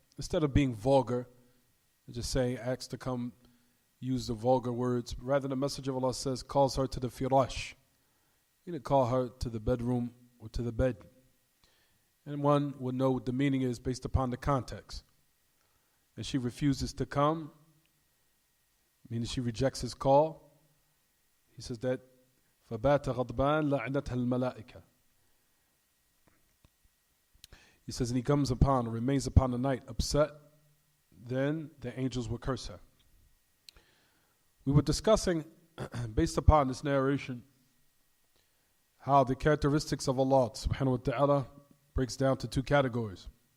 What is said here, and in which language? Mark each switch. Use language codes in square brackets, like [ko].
[en] Instead of being vulgar and just saying acts to come use the vulgar words, rather the Messenger of Allah says calls her to the firash. He didn't call her to the bedroom or to the bed. And one would know what the meaning is based upon the context. And she refuses to come, meaning she rejects his call. He says that [ar] فَبَاتَ غَضْبَانَ لَعْنَتْهَا الْمَلَائِكَةِ. [en] He says, and he comes upon or remains upon the night upset, then the angels will curse her. We were discussing, based upon this narration, how the characteristics of Allah subhanahu wa ta'ala breaks down to two categories.